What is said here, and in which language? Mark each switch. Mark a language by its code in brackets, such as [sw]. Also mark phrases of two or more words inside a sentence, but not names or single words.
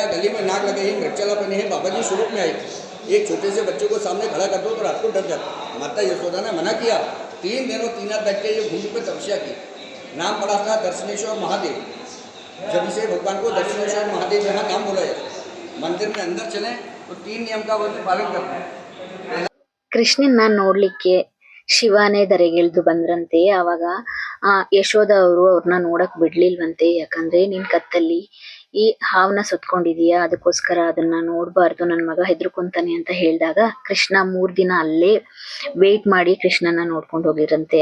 [hi] गले में नाक लगे हैं, मृगचला पहने हैं, बाबा जी स्वरूप में आए थे। एक छोटे से बच्चे को सामने खड़ा कर दो तो रात को डर जाता। माता यशोदा ने मना किया। 3 दिनों 3 रात बैठ के ये भूमि पर तपस्या की। नाम पड़ा था दर्शनेश्वर महादेव। जब इसे भगवान को दर्शनेश्वर महादेव यहाँ नाम बोला जाए, मंदिर में अंदर चले तो 3 नियम का वो पालन करते हैं। [kn] ಕೃಷ್ಣನ್ನ ನೋಡ್ಲಿಕ್ಕೆ ಶಿವನೇ ಧರೆಗಿಳಿದು ಬಂದ್ರಂತೆ. ಅವಾಗ ಯಶೋದ ಅವರು ಅವ್ರನ್ನ ನೋಡಕ್ ಬಿಡ್ಲಿಲ್ವಂತೆ. ಯಾಕಂದ್ರೆ ನಿನ್ ಕತ್ತಲ್ಲಿ ಈ ಹಾವನ್ನ ಸುತ್ಕೊಂಡಿದೀಯಾ, ಅದಕ್ಕೋಸ್ಕರ ಅದನ್ನ ನೋಡ್ಬಾರ್ದು, ನನ್ ಮಗ ಹೆದರ್ಕೊಂತಾನೆ ಅಂತ ಹೇಳಿದಾಗ ಕೃಷ್ಣ 3 ದಿನ ಅಲ್ಲೇ ವೇಟ್ ಮಾಡಿ ಕೃಷ್ಣನ ನೋಡ್ಕೊಂಡು ಹೋಗಿರಂತೆ.